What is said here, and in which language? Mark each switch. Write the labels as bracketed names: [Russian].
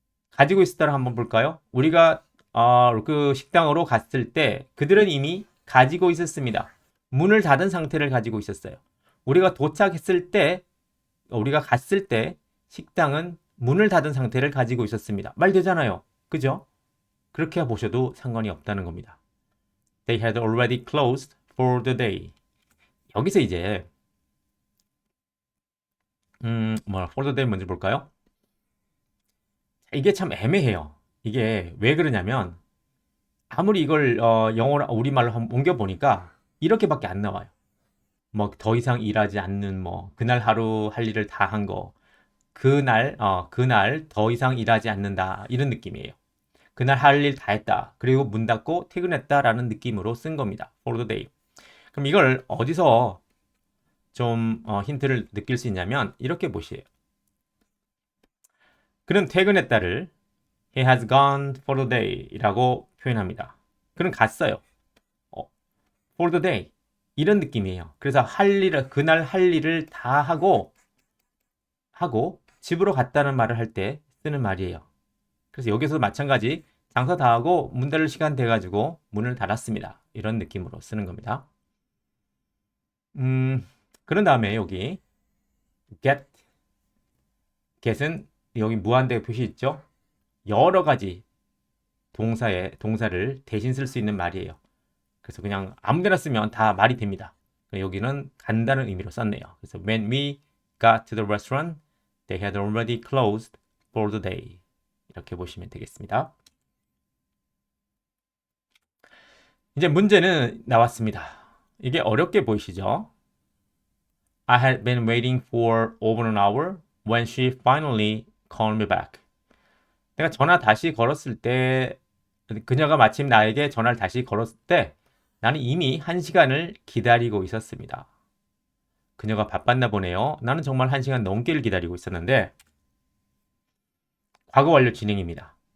[Korean] 가지고 있었다를 한번 볼까요? 우리가 그 식당으로 갔을 때 그들은 이미 가지고 있었습니다. 문을 닫은 상태를 가지고 있었어요. 우리가 도착했을 때, 우리가 갔을 때 식당은 문을 닫은 상태를 가지고 있었습니다. 말 되잖아요. 그죠? 그렇게 보셔도 상관이 없다는 겁니다. [English] They had already closed for the day. [Korean] 여기서 이제 [English] for the day [Korean] 먼저 볼까요? 이게 참 애매해요. 이게 왜 그러냐면 아무리 이걸 영어로 우리말로 한번 옮겨 보니까 이렇게밖에 안 나와요. 뭐 더 이상 일하지 않는 뭐 그날 하루 할 일을 다 한 거. 그날 더 이상 일하지 않는다. 이런 느낌이에요. 그날 할 일 다 했다. 그리고 문 닫고 퇴근했다라는 느낌으로 쓴 겁니다. [English] for the day. [Korean] 그럼 이걸 어디서 좀 힌트를 느낄 수 있냐면 이렇게 보시에요. 그는 퇴근했다를 [English] He has gone for the day [Korean] 라고 표현합니다. 그는 갔어요. [English] for the day. [Korean] 이런 느낌이에요. 그래서 그날 할 일을 다 하고 집으로 갔다는 말을 할 때 쓰는 말이에요. 그래서 여기서도 마찬가지 장사 다 하고 문 닫을 시간 돼가지고 문을 닫았습니다. 이런 느낌으로 쓰는 겁니다. 그런 다음에 여기 get은 여기 무한대 표시 있죠? 여러 가지 동사를 대신 쓸 수 있는 말이에요. 그래서 그냥 아무 데나 쓰면 다 말이 됩니다. 여기는 간다는 의미로 썼네요. 그래서 [English] when we got to the restaurant, they had already closed for the day. [Korean] 이렇게 보시면 되겠습니다. 이제 문제는 나왔습니다. 이게 어렵게 보이시죠? [English] I had been waiting for over an hour when she finally called me back. [Korean] 내가 전화 다시 걸었을 때, 그녀가 마침 나에게 전화를 다시 걸었을 때 나는 이미 1시간을 기다리고 있었습니다. 그녀가 바빴나 보네요. 나는 정말 1시간 넘게를 기다리고 있었는데 과거 완료 진행입니다.